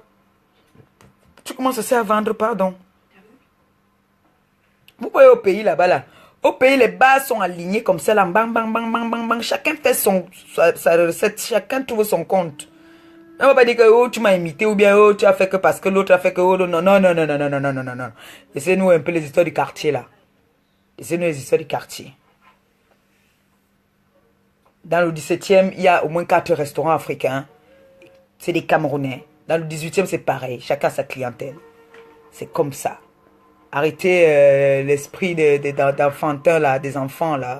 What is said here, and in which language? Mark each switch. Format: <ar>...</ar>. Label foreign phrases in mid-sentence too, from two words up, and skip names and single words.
<fr>Tu commences aussi à vendre, pardon. Vous voyez au pays là-bas, là. Au pays, les bases sont alignées comme ça, là. Bang, bang, bang, bang, bang, bang. Chacun fait sa recette. Chacun trouve son compte. On ne va pas dire que oh, tu m'as imité ou bien oh, tu as fait que parce que l'autre a fait que oh, non, non, non, non, non, non, non, non, non, non, non. Laissez-nous un peu les histoires du quartier, là. Laissez-nous les histoires du quartier. Dans le 17e, il y a au moins 4 restaurants africains. C'est des Camerounais. Dans le 18e, c'est pareil. Chacun sa clientèle. C'est comme ça. Arrêtez l'esprit d'enfantin, là, des enfants, là.</fr>